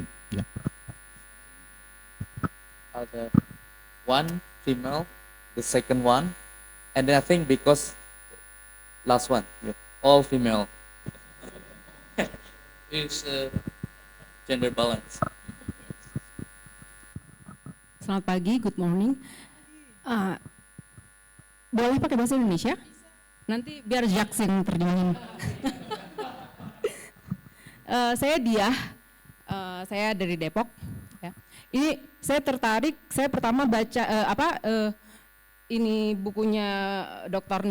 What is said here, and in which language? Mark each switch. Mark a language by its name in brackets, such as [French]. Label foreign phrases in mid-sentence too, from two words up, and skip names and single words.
[English] Yeah. The one female, the second one, and then I think because last one, all female, is gender balance. [Indonesian] Selamat pagi, [English] good morning. [Indonesian] Boleh pakai bahasa Indonesia? Nanti biar Jacques yang terjemahin. Saya Diah, saya dari Depok. Ya. Ini saya tertarik, saya pertama baca ini bukunya Dr.